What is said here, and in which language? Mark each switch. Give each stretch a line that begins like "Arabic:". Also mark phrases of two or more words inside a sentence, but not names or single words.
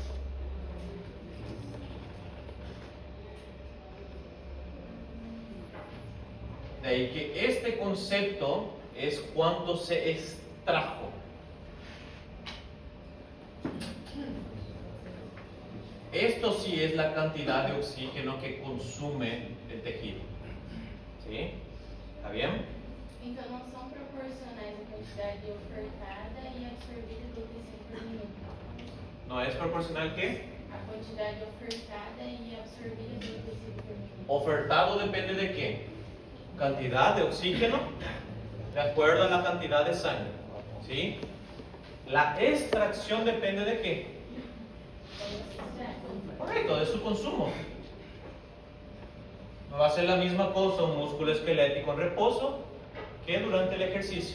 Spanish: De ahí que este concepto es cuánto se extrajo. Esto sí es la cantidad de oxígeno que consume el tejido. ¿Sí? ¿Está bien?
Portuguese: Então não são proporcionais a quantidade ofertada e absorvida do tecido por minuto.
Spanish: No es proporcional, ¿qué?
Portuguese: A quantidade ofertada e absorvida pelo tecido vermelho.
Spanish: Ofertado depende de qué? Cantidad de oxígeno de acuerdo a la cantidad de sangre. ¿Sí? La extracción depende de qué? Correcto, de su consumo. No va a ser la misma cosa un músculo esquelético en reposo que durante el ejercicio.